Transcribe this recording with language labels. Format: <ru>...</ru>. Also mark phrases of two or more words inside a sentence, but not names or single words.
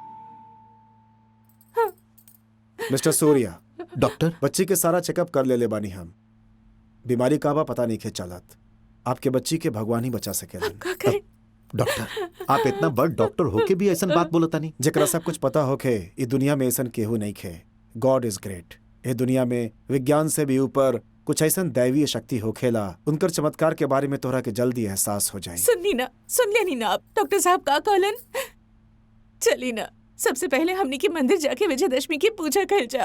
<bho>मिस्टर सूर्या। डॉक्टर, बच्ची के सारा चेकअप कर ले बानी हम। बीमारी का बा पता नहीं खे चलत। आपके बच्ची के भगवान ही बचा सकेला। डॉक्टर, आप इतना बड़ डॉक्टर होके भी ऐसा बात बोलता नहीं। जेकरा सब कुछ पता होखे इस दुनिया में ऐसा केहू नहीं खे।</bho> <en>God is great.</en> <bho>ये दुनिया में विज्ञान से भी ऊपर कुछ ऐसा दैवीय शक्ति होखेला। उनकर चमत्कार के बारे में तोहरा के जल्दी एहसास हो जाए। सुन लेनी ना आप डॉक्टर साहब का कहलन। चली ना, सबसे पहले हमने के मंदिर जाके विजयदशमी की पूजा कर जाओ।</bho>